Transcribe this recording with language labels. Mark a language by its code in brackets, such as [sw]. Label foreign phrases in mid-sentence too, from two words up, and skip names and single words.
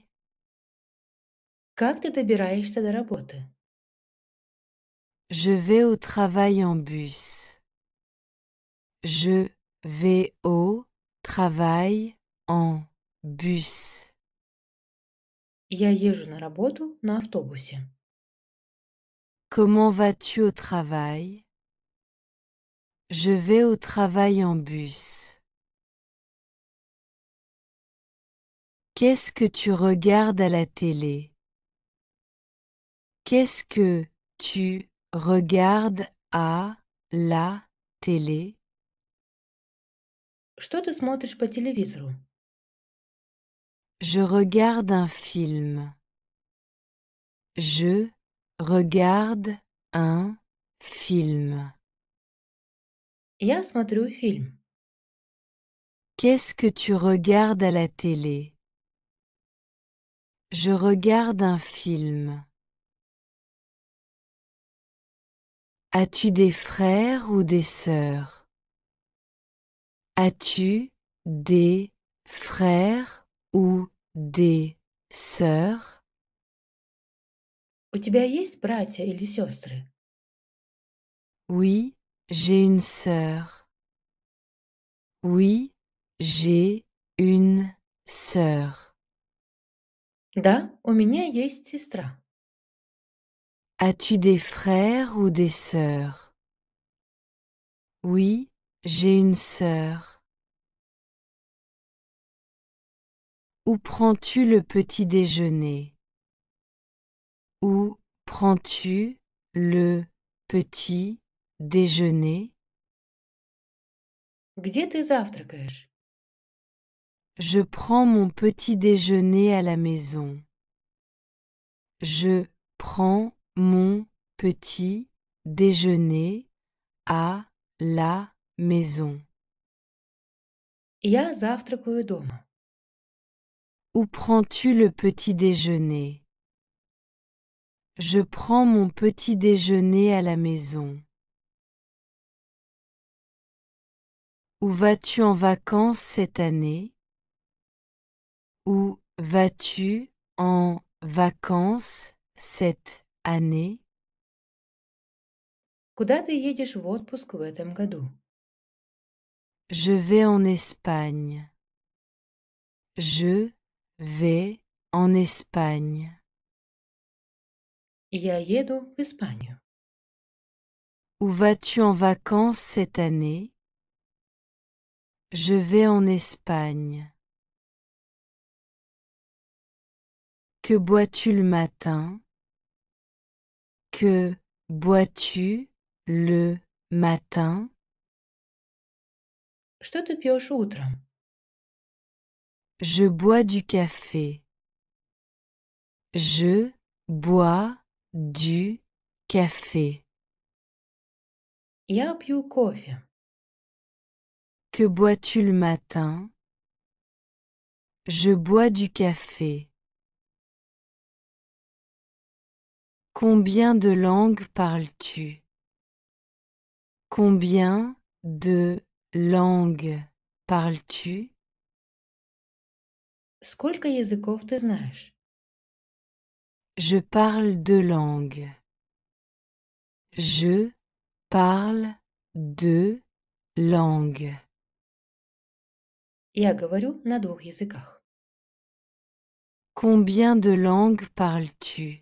[ru] Как ты добираешься до работы? [fr] Je vais au travail en bus. Je vais au travail en bus. [ru] Я езжу на работу на автобусе. [fr] Comment vas-tu au travail? Je vais au travail en bus. Qu'est-ce que tu regardes à la télé? Qu'est-ce que tu regardes à la télé? [ru] Что ты смотришь по телевизору? [fr] Je regarde un film. Je regarde un film. [ru] Я смотрю фильм. [fr] Qu'est-ce que tu regardes à la télé? Je regarde un film. As-tu des frères ou des sœurs? As-tu des frères ou des sœurs? [ru] У тебя есть братья или сестры? [fr] Oui, j'ai une sœur. Oui, j'ai une sœur. [ru] Да, у меня есть сестра. [fr] As-tu des frères ou des sœurs? Oui, j'ai une sœur. Où prends-tu le petit déjeuner? Où prends-tu le petit déjeuner? [ru] Где ты завтракаешь? [fr] Je prends mon petit déjeuner à la maison. Je prends mon petit déjeuner à la maison. [ru] Я завтракаю дома. [fr] Où prends-tu le petit déjeuner? Je prends mon petit déjeuner à la maison. Où vas-tu en vacances cette année? Où vas-tu en vacances cette année? [ru] Куда ты едешь в отпуск в этом году? [fr] Je vais en Espagne. Je vais en Espagne. [ru] Я еду в Испанию. [fr] Où vas-tu en vacances cette année? Je vais en Espagne. Que bois-tu le matin? Que bois-tu le matin? [ru] Что ты пьешь утром? [fr] Je bois du café. Je bois du café. [ru] Я пью кофе. [fr] Que bois-tu le matin? Je bois du café. Combien de langues parles-tu? Combien de langues parles-tu? [ru] Сколько языков ты знаешь? [fr] Je parle deux langues. Je parle deux langues. [ru] Я говорю на 2 языках. [fr] Combien de langues parles-tu?